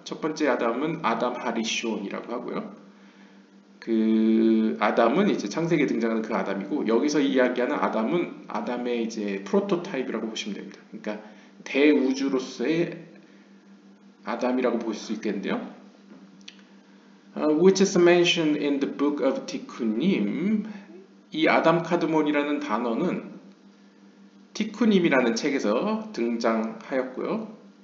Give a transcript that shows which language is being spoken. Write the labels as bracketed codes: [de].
[ko] 첫 번째 아담은 아담 하리숀이라고 하고요. 그 아담은 이제 창세기에 등장하는 그 아담이고, 여기서 이야기하는 아담은 아담의 이제 프로토타입이라고 보시면 됩니다. 그러니까 대우주로서의 아담이라고 볼 수 있겠는데요. [en] Which is mentioned in the book of 티쿠님. [ko] 이 아담 카드몬이라는 단어는 티쿠님이라는 책에서 등장하였고요.